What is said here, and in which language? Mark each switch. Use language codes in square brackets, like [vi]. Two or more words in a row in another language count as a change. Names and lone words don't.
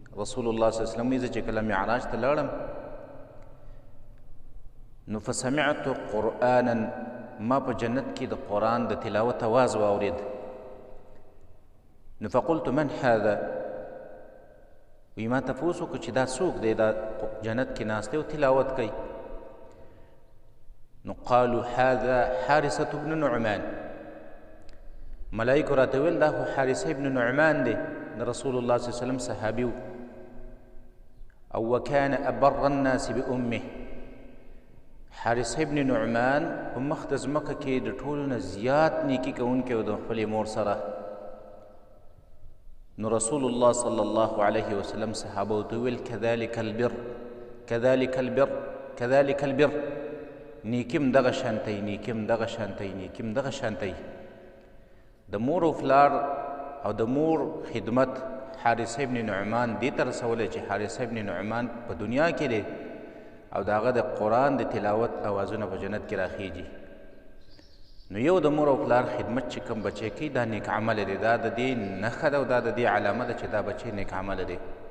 [ps] رسول الله [ar] صلی الله علیه وسلم [ps] زه چې کله معراج ته لاړم نو [ar] فسمعت قرآنا [ps] ما په جنت کې د قرآن د تلاوت اواز واورېد نو [ar] فقلت من هذا [ps] وی ما تپوس وکړو چې دا څوک دی دا جنت کې ناست دی او تلاوت کوي نو [ar] قالوا هذا حارثة بن نعمان [ps] ملائکو راته ویل دا خو حارثه ابن نعمان دی د رسول الله [ar] صلی الله علیه وسلم [ps] صحابي و او [ar] وكان أبر الناس بأمه [ps] حارثه ابن نعمان په مخ د ځمکه کې د ټولو نه زیات نیکي کوونکی و د خپلې مور سره نو رسول الله [ar] صلی الله علیه وسلم [ps] صحابه ته ویل [ar] كذلك البر كذلك البر كذلك البر [ps] نیکیم دغه شانتی نیکیم دغه شانتی نیکیم دغه شانتی د مور او پلار او د مور خدمت حارثه ابن نعمان دې ته رسولی چې حارثه ابن نعمان په دنیا کې دی او د هغه د قرآن د تلاوت اوازونه په جنت کې راخیږي نو یو د مور او پلار خدمت چې کوم بچی کوي دا نیک عمله دی دا د دې نښه ده او دا د دې علامه ده چې دا بچی نیک عمله دی